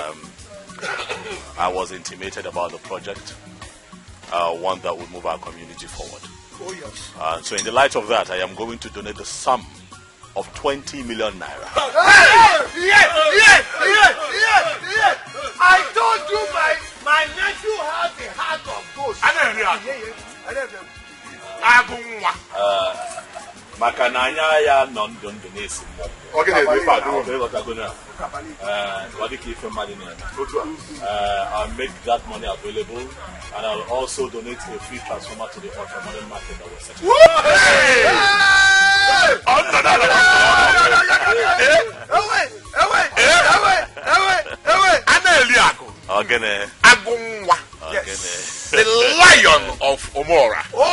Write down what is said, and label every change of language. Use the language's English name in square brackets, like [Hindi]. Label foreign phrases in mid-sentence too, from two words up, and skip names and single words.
[English] I was intimated about the project, one that would move our community forward. Oh yes. So in the light of that, I am going to donate the sum of 20 million naira. Yes! I told you my nephew has a heart of gold. Makananya ya non-don donation. Okay, I'll make that money available, and I'll also donate a free transformer to the ultra-modern market that was set The lion of Omora.